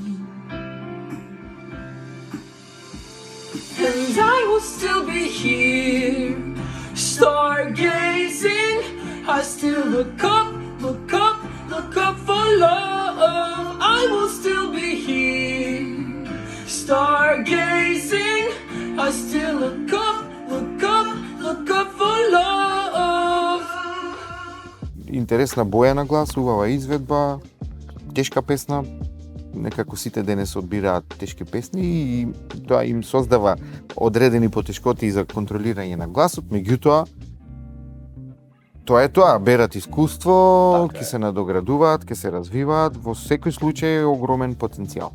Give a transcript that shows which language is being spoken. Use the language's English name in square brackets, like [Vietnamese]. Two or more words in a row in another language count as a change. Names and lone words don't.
[English] And I will still be here, stargazing. I still look up, look up, look up for love. I will still be here, stargazing. I still look up, look up, look up for love. [Macedonian] Интересна боја на глас, убава изведба, тешка песна. Некако сите денес одбираат тешки песни и тоа им создава одредени потешкоти за контролирање на гласот, меѓутоа тоа е тоа, берат искуство, ќе се надоградуваат, ќе се развиваат, во секој случај е огромен потенцијал.